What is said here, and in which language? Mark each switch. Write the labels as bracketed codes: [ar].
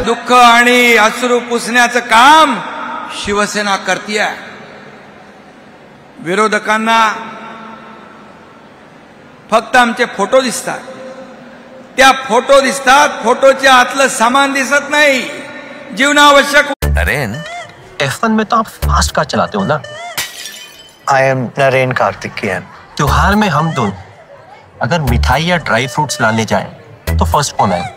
[mr] दुःख आणि अश्रू पुसण्याचं काम शिवसेना करतीये. विरोधकांना फक्त आमचे फोटो दिसतात, त्या फोटो दिसतात, फोटोच्या आतलं सामान दिसत नाही. जीवनावश्यक. [hi] नरेन, F1 में तो आप फास्ट कार चलाते हो ना? [en] I am Naren Karthikeyan. [hi] त्योहार में हम दोनों अगर मिठाई या ड्राई फ्रूट्स लाने जाएं, तो फर्स्ट कौन आए?